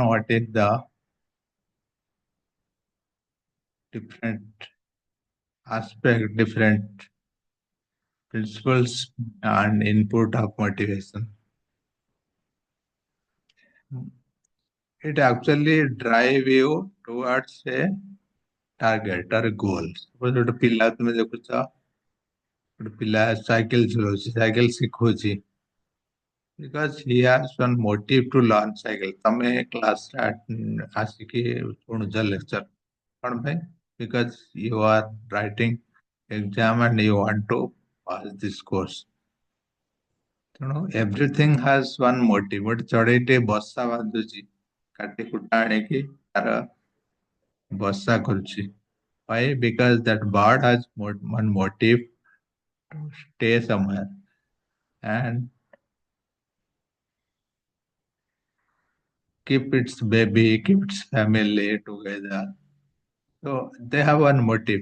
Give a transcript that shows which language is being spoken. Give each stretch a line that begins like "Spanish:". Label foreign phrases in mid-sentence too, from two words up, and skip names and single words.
English: What is the different aspect, different principles and input of motivation? It actually drive you towards a target or a goal.
Odia: Suppose ଗୋଟେ ପିଲା ତୁମେ ଦେଖୁଛ, ଗୋଟେ ପିଲା ସାଇକେଲ ଚଲାଉଛି, ସାଇକେଲ ଶିଖୁଛି,
English: because he has one motive to learn cycle.
Odia: ତମେ କ୍ଲାସ ଆସିକି ଶୁଣୁଛ lecture କଣ ପାଇଁ?
English: Because you are writing exam and you want to pass this course. ତେଣୁ everything has one motive.
Odia: ଗୋଟେ ଚଢେଇଟେ ବସା ବାନ୍ଧୁଛି, କାଟି କୁଟା ଆଣିକି ତାର ବସା କରୁଛି.
English: Why? Because that bird has one motive to stay somewhere and keep its baby, keep its family together. So they have one motive.